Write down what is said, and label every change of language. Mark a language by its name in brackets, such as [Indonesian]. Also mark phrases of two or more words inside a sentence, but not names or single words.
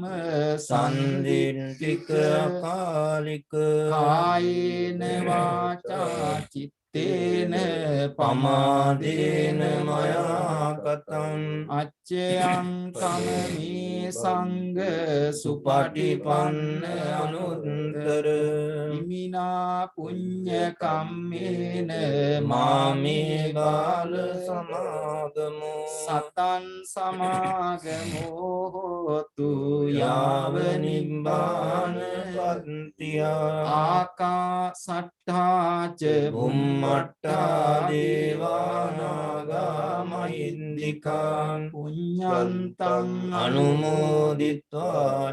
[Pali] සන්දිට්ඨික අකාලික කායේන වාචා චිත්තේන පමාදේන මයා කතං අච්චයං කමමේ සංඝ සුපටිපන්න අනුත්තර ඉමිනා පුඤ්ඤ කම්මේන මාමේ බාල සමාගමෝ සතං සමාගමෝ හෝතු යාව නිබ්බාන පත්තියා ආකාසට්ඨා ච බුම්මට්ඨා දේවානාගා මහින්దికං පුඤ්ඤන්තං අනුමෝදිත්වා